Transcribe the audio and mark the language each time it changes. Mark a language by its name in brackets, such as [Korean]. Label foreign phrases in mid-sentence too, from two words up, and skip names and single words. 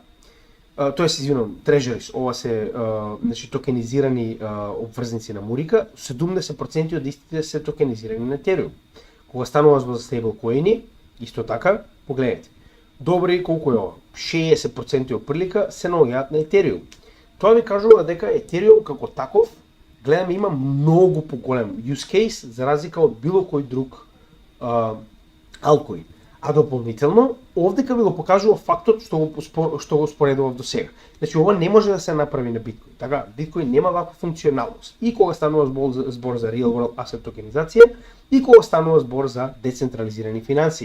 [Macedonian] Тоест, извинувам, treasuries, ова се значи токенизирани обврзници на Мурика, 70% од истите се токенизирани на Ethereum. Кога станува збор за стейблкоини, исто така, погледнете. Добри колку е ова? 60% отприлика се наоѓаат на Ethereum. Тоа ви кажува дека Ethereum како таков, гледаме, има многу поголем [English] use case [Macedonian] за разлика од било кој друг алткоин. А дополнително, овдека ви го покажува фактот што го споредував до сега. Значи, ова не може да се направи на биткоин. Така, биткоин нема ваква функционалност. И кога станува збор за [English] Real World Asset [Macedonian] токенизација, и кога станува збор за децентрализирани финансии.